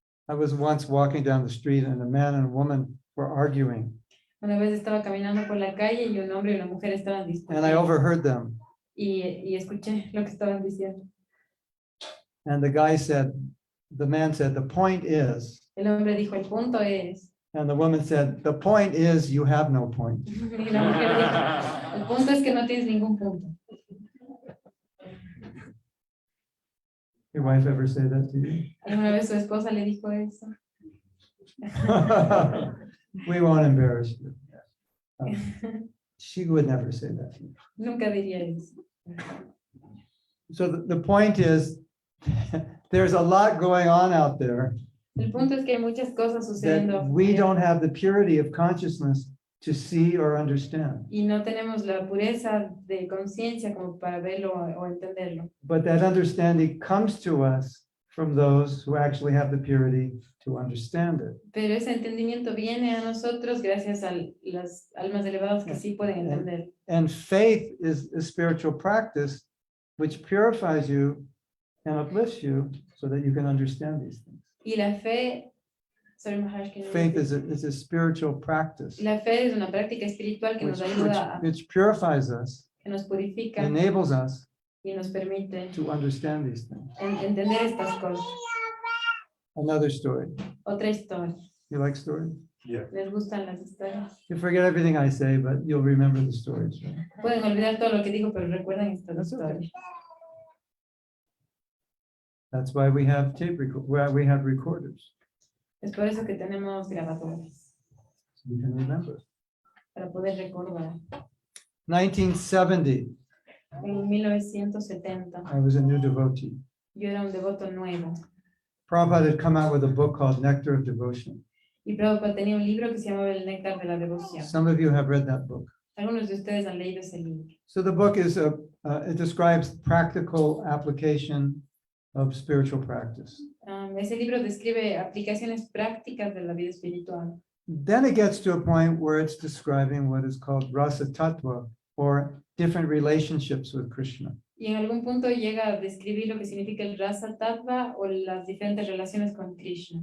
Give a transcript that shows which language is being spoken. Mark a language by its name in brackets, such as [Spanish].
[English] I was once walking down the street and a man and a woman were arguing, [Spanish] una vez estaba caminando por la calle y un hombre y una mujer estaban [English] and I [Spanish] discutiendo. [English] overheard them. [Spanish] Y escuché lo que estaban diciendo. [English] And the man said, the point is, [Spanish] El hombre dijo, el punto es. [English] and the woman said, the point is you have no point. [Spanish] Y la mujer dijo, el punto es que no tienes ningún punto. [English] Your wife ever say that to you? [Spanish] ¿Alguna vez su esposa le dijo eso? [English] We won't embarrass you. She would never say that to you. [Spanish] Nunca diría eso. [English] So the point is, there's a lot going on out there [Spanish] El punto es que hay muchas cosas sucediendo [English] that we [Spanish] afuera [English] don't have the purity of consciousness to see or understand. [Spanish] y no tenemos la pureza de conciencia como para verlo o entenderlo. [English] But that understanding comes to us from those who actually have the purity to understand it. [Spanish] Pero ese entendimiento viene a nosotros gracias a las almas elevadas que sí pueden entender. [English] And faith is a spiritual practice which purifies you and uplifts you so that you can understand these things. [Spanish] Y la fe, [English] sorry, Maharaj, can you Faith repeat? is a spiritual practice [Spanish] La fe es una práctica espiritual que nos ayuda, [English] which purifies us, [Spanish] que nos purifica [English] enables us [Spanish] y nos permite [English] to understand these things. [Spanish] entender estas cosas. [English] Another story. [Spanish] Otra historia. [English] You like stories? Yeah. [Spanish] ¿Les gustan las historias? [English] You forget everything I say, but you'll remember the stories. Right? [Spanish] Pueden olvidar todo lo que digo, pero recuerdan estas [English] That's okay. [Spanish] historias. [English] That's why we have why we have recorders, [Spanish] Es por eso que tenemos grabadores, [English] so we can remember. [Spanish] para poder recordar. [English] 1970, [Spanish] En 1970, [English] I was a new devotee. [Spanish] yo era un devoto nuevo. [English] Prabhupada had come out with a book called Nectar of Devotion. [Spanish] Y Prabhupada tenía un libro que se llamaba El Néctar de la Devoción. [English] Some of you have read that book. [Spanish] Algunos de ustedes han leído ese libro. [English] So the book is it describes practical application of spiritual practice. [Spanish] Ese libro describe aplicaciones prácticas de la vida espiritual. [English] Then it gets to a point where it's describing what is called rasa tattva, or different relationships with Krishna. [Spanish] Y en algún punto llega a describir lo que significa el rasa tattva o las diferentes relaciones con Krishna.